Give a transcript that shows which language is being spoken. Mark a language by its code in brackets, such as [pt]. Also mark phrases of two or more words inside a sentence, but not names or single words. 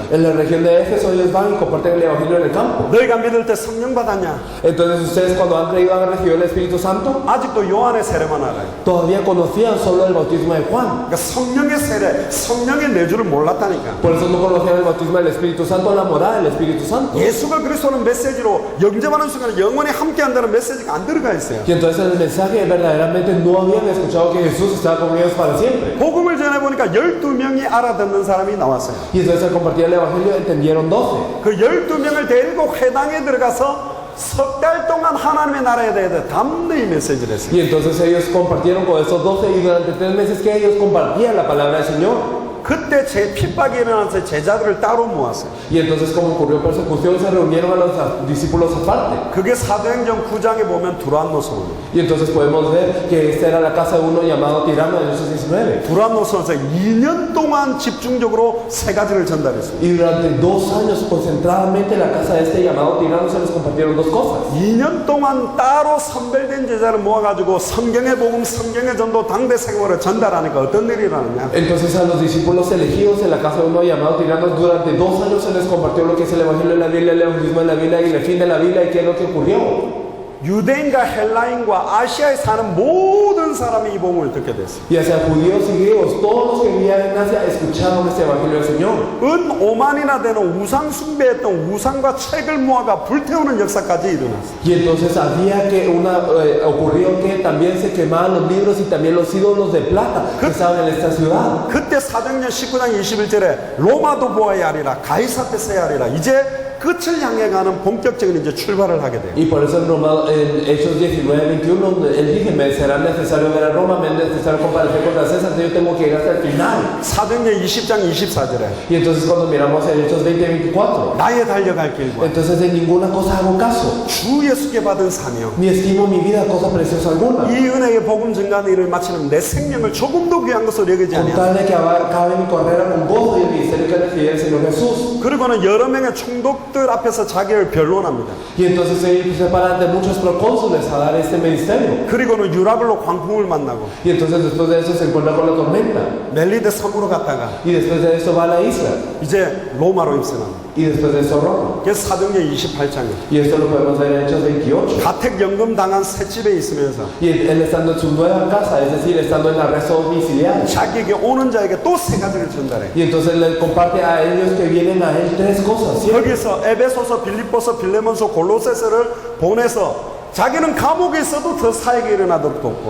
[es] en la región de Éfeso ellos van y comparten el evangelio en el campo. [ko] 너희가 믿을 때 성령 받았냐? [es] Entonces ustedes cuando han creído han recibido el Espíritu Santo, [ko] 아직도 요한의 세례만 알아요. [es] todavía conocían solo el bautismo de Juan. [ko] 그러니까 성령의 세례, 성령의 내주를 몰랐다니까. [es] Por eso no conocían el bautismo del Espíritu Santo, la moral del Espíritu Santo. [ko] 예수가 그리스도는 메시지로 영접하는 순간 영원히 함께한다는 메시지가 안 들어가 있어요. [es] Y entonces el mensaje verdaderamente no habían escuchado que Jesús estaba con ellos para siempre. [ko] 복음을 전해보니까 12명이 알아듣는 사람이 나왔어요. [es] Y entonces al compartir el evangelio entendieron 12. [ko] 그 12명을 데리고 회당에 들어가서 석 달 동안 하나님의 나라에 대해 담대히 메시지를 했어요. [es] Y entonces ellos compartieron con esos 12 y durante 3 meses que ellos compartían la palabra del Señor. [ko] 그때 제 핍박이 일어나서 제자들을 따로 모았어요. [es] Y entonces, como ocurrió persecución, se reunieron a los discípulos aparte. [ko] 그게 사도행전 9장에 보면 두란노스입니다. [es] Y entonces podemos ver que esta era la casa de uno llamado Tirano en Hechos 19. [ko] 두란노스에서 2년 동안 집중적으로 세 가지를 전달했습니다. [es] Y durante 2 años, concentradamente, en la casa de este llamado Tirano se les compartieron 2 cosas. [ko] 2년 동안 따로 선별된 제자를 모아가지고 성경의 복음, 성경의 전도, 당대 생활을 전달하니까 어떤 일이 일어나냐? [es] Entonces a los discípulos elegidos en la casa de uno llamado Tirano, durante 2 años se les compartió lo que es el Evangelio de la Biblia, el Evangelismo de la Biblia y el fin de la Biblia y qué es lo que ocurrió. [ko] 유대인과 헬라인과 아시아에 사는 모든 사람이 이 복음을 듣게 됐어요. [es] Ya sea judíos y griegos, todos los que vivían en Asia escucharon este Evangelio del Señor. [ko] 은 5만이나 되는 우상 숭배했던 우상과 책을 모아가 불태우는 역사까지 일어났어요. [es] Y entonces había que ocurrió que también se quemaban los libros y también los ídolos de plata que estaban en esta ciudad. [ko] 그때 사도행전 19장 21절에 로마도 보아야 하리라 가이사 때 써야 하리라 이제 끝을 향해 가는 본격적인 이제 출발을 하게 돼요. [es] Y por eso en Hechos 19:21 él dice, me será necesario ver a Roma, me es necesario comparecer contra César, yo tengo que ir hasta el final. [ko] 사도행전 20장 24절에 [es] Y entonces cuando miramos en Hechos 20:24, [ko] 나의 달려갈 길과 [es] entonces de ninguna cosa hago caso, [ko] 주 예수께 받은 사명 [es] ni estimo mi vida cosa preciosa alguna, [ko] 이 은혜의 복음 증가하는 일을 마치는 내 생명을 조금도 귀한 것으로 여기지 [es] con [ko] 아니하고 [es] tal de que acabe mi carrera con gozo y el ministerio que recibí del Señor Jesús. [ko] 그리고는 여러 명의 총독들 앞에서 자기를 변론합니다. [es] Y entonces ellos se paran de muchos procónsules a dar este ministerio. [ko] 그리고는 유라굴로 광풍을 만나고 [es] Y entonces después de eso se encuentra con la tormenta. [ko] 멜리데 섬으로 갔다가 [es] Y después de eso va a la isla. [ko] 이제 로마로 입성합니다. [es] Y después de eso Roma. [ko] 그래서 사도행전 28장에 [es] Y esto lo podemos ver en Hechos 28. [ko] 가택연금 당한 셋집에 있으면서 [es] Y él estando en su nueva casa, es decir, estando en arresto domiciliario. [ko] 자기에게 오는 자에게 또 세 가지를 전달해. [es] Y entonces le comparte a ellos que vienen a él 3 cosas. ¿Sí? [ko] 거기서 에베소서, 빌립보서, 빌레몬서, 골로새서를 보내서 자기는 감옥에 있어도 더 사역이 일어나도록 돕고